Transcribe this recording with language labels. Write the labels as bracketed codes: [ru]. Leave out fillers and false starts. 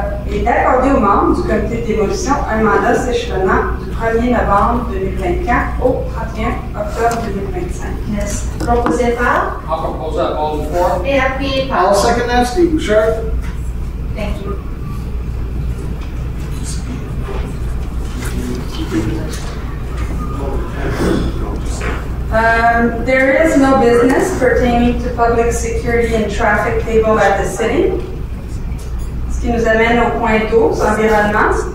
[fr] Et d'accorder aux membres du comité de démolition un mandat s'échelonnant du 1er novembre 2024 au 31 octobre 2025. Yes. Proposé par [en] I'll propose that all before. [fr] et appuyé par. [en] I'll second that, Steve Bouchard. Thank you. There is no business pertaining to public security and traffic table at the city. [fr] Ce qui nous amène au point 12, environnement.